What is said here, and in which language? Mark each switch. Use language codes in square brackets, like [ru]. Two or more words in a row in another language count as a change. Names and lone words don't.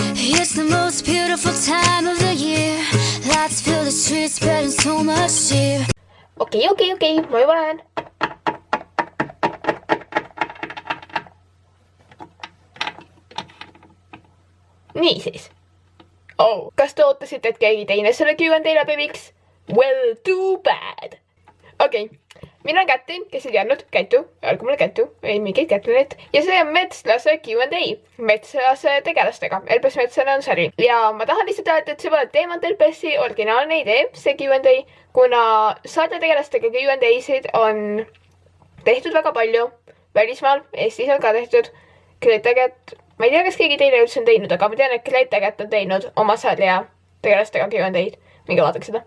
[en] It's the most beautiful time of the year. Lights fill the streets, spreading so much cheer. [et] Okei, moi vaan. Niin siis. Kas te oottasit, et keegi teine selle Q&A läbi viiks? [en] Well, too bad. [et] Okei. Mina olen Kätti, kes ei teadnud, Kätu, öelge mulle Kätu, ei mingeid Kätlinit. Ja see on Metslase Q&A, Metslase tegelastega, LPS Metslane on sari. Ja ma tahan lihtsalt öelda, et see pole teemant LPS-i originaalne idee, see Q&A, kuna sarja tegelastega Q&A-sid on tehtud väga palju, välismaal, Eestis on ka tehtud, Gretaget, ma ei tea, kas keegi teine üldse on teinud, aga ma tean, et Gretaget on teinud oma sarja tegelastega Q&A-d, minge vaadake seda.